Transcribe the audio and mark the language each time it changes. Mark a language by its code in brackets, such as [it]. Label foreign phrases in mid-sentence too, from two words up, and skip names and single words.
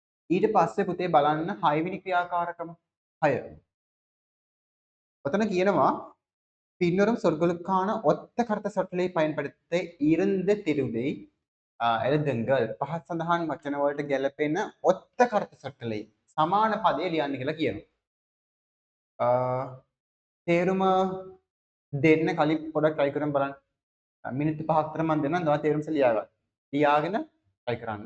[si] ඊට පස්සේ පුතේ බලන්න 6 වෙනි ක්‍රියාකාරකම 6. ඔතන කියනවා [ta] பின்வரும் சொற்களுக்கான ஒத்த கருத்து சொற்களை பயன்படுத்த இருந்து திருதை எழுதுங்கள். [si] පහත් සඳහන් වචන වලට ගැලපෙන [ta] ஒத்த கருத்து சொற்களை [si] සමාන පදේ ලියන්න කියලා කියනවා. තේරුම දෙන්න කලින් පොඩක් try කරන් බලන්න. මිනිත්තු 5ක් විතර මම දෙන්නම්. දවස් තේරුම ලියා ගන්න. ලියාගෙන try කරන්න.